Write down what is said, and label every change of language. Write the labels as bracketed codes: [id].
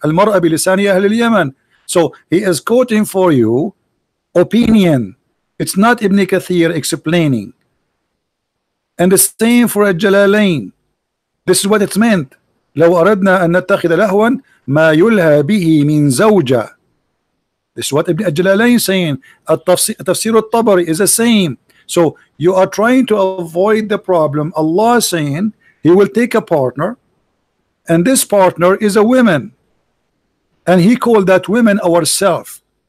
[ar] Al-mar'a bilisani ahl al-Yaman. [en] So he is quoting for you opinion. It's not Ibn Kathir explaining. And the same for Al-Jalalain. This is what it's meant. [ar] لو أردنا أن نتخذ لهوا ما يلهى به من زوجة. [en] This is what Ibn Al-Jalalain is saying. Tafsir al-Tabari is the same. So you are trying to avoid the problem. Allah is saying he will take a partner, and this partner is a woman, and he called that women ourself.